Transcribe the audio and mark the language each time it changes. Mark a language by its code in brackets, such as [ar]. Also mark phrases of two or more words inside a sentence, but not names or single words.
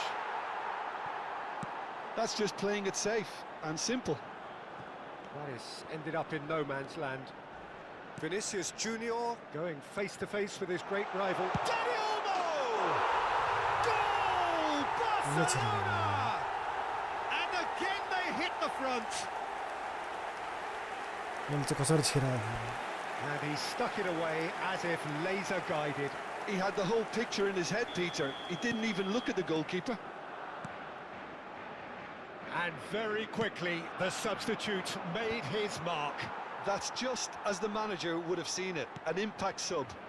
[en] That's just playing it safe and simple. That is ended up in no man's land. Vinicius Junior going face to face with his great rival. Dani Olmo! Goal! Barcelona! And again they hit the front. [ne] मैले चाहिँ कसरी छिराएको [en] And he stuck it away as if laser guided. He had the whole picture in his head, Peter. He didn't even look at the goalkeeper. And very quickly the substitute made his mark. That's just as the manager would have seen it, an impact sub.